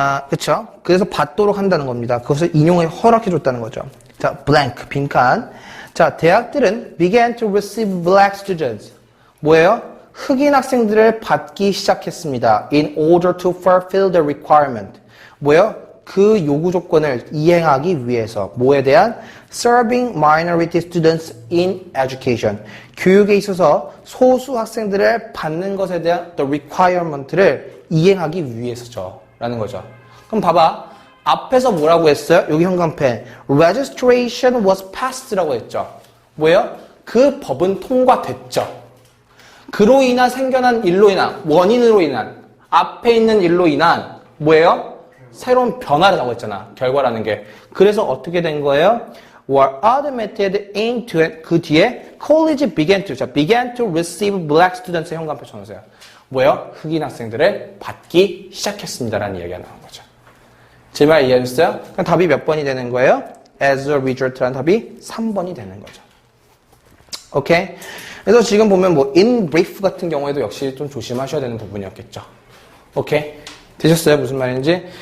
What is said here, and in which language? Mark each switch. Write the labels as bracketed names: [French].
[Korean] 그쵸? 그래서 받도록 한다는 겁니다. 그것을 인용에 허락해줬다는 거죠. 자, blank, 빈칸. 자, 대학들은 [English] began to receive black students. [Korean] 뭐예요? 흑인 학생들을 받기 시작했습니다. [English] In order to fulfill the requirement. [Korean] 뭐예요? 그 요구 조건을 이행하기 위해서. 뭐에 대한? [English] Serving minority students in education. [Korean] 교육에 있어서 소수 학생들을 받는 것에 대한 [English] the requirement [Korean] 를 이행하기 위해서죠. 라는 거죠. 그럼 봐봐. 앞에서 뭐라고 했어요? 여기 형광펜. [English] Registration was passed [Korean] 라고 했죠. 뭐예요? 그 법은 통과됐죠. 그로 인한 생겨난 일로 인한, 원인으로 인한, 앞에 있는 일로 인한, 뭐예요? 새로운 변화라고 했잖아. 결과라는 게. 그래서 어떻게 된 거예요? [English] were automated into it. [Korean] 그 뒤에 [English] college began to receive black students [Korean] 의 현관표 쳐놓으세요. 뭐예요? 흑인 학생들을 받기 시작했습니다라는 이야기가 나온 거죠. 제 말 이해하셨어요? 그럼 답이 몇 번이 되는 거예요? [English] as a result [Korean] 라는 답이 3번이 되는 거죠. 오케이? 그래서 지금 보면 뭐 [English] in brief [Korean] 같은 경우에도 역시 좀 조심하셔야 되는 부분이었겠죠. 오케이? 되셨어요? 무슨 말인지?